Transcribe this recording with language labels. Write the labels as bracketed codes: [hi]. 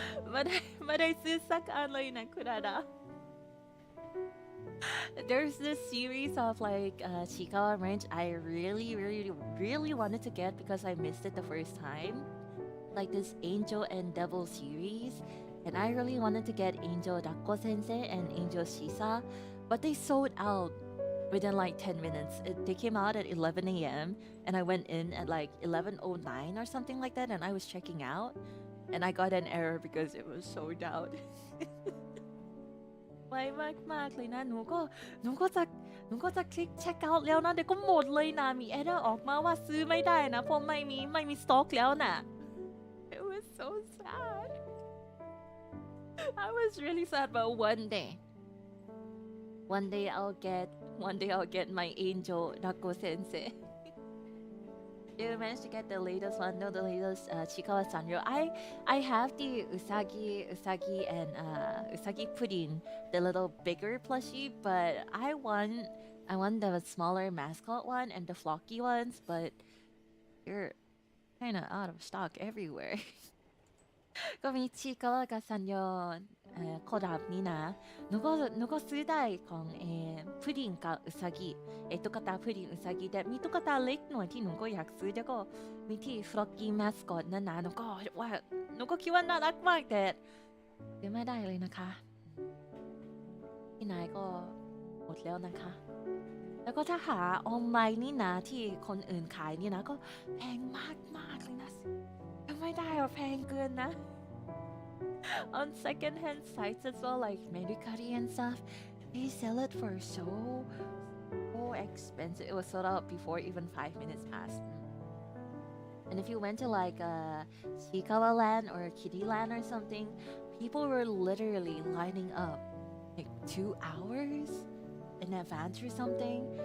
[th] ไม่ได้ซื้อสักอันเลยนะคุณอาดา [en] There's this series of like Chikawa Ranch I really wanted to get because I missed it the first time, like this Angel and Devil series, and I really wanted to get Angel Dakko Sensei and Angel Shisa, but they sold out within like 10 minutes. They came out at 11 a.m. and I went in at like 11:09 or something like that, and I was checking out.And I got an error because it was sold out. [th] ไวมากเลยนะหนูก็จะคลิก check out แล้วนะเดี๋ยวก็หมดเลยนะมี error ออกมาว่าซื้อไม่ได้นะเพราะไม่มี stock แล้วนะ [en] It was so sad. I was really sad, but one day I'll get my Angel Dakko Sensei.You managed to get the latest one, no, the latest Chikawa Sanrio. I have the Usagi and Usagi pudding, the little bigger plushie, but I want the smaller mascot one and the flocky ones, but they're kind of out of stock everywhere. [th] ก็มีชิคาวะกับซันโยคอดับนี้นะหนูก็ซื้อได้ของพุดดิ้งกับอุซากิตุ๊กตาพุดดิ้งอุซากิแต่มีตุ๊กตาเล็กหน่อยที่หนูก็อยากซื้อแล้วก็มีที่ฟล็อกกี้มาสคอตนั่นนะหนูก็คิดว่าน่ารักมากแต่ซื้อไม่ได้เลยนะคะ ที่ไหนก็หมดแล้วนะคะแล้วก็ถ้าหาออนไลน์นี่นะที่คนอื่นขายนี่นะก็แพงมากเลยนะไม่ได้หรอแพงเกินนะ [en] on secondhand sites as well, like Medicari and stuff. They sell it for so expensive. It was sold out before even 5 minutes passed. And if you went to like Shikawa Land or Kitty Land or something, people were literally lining up like 2 hours in advance or something.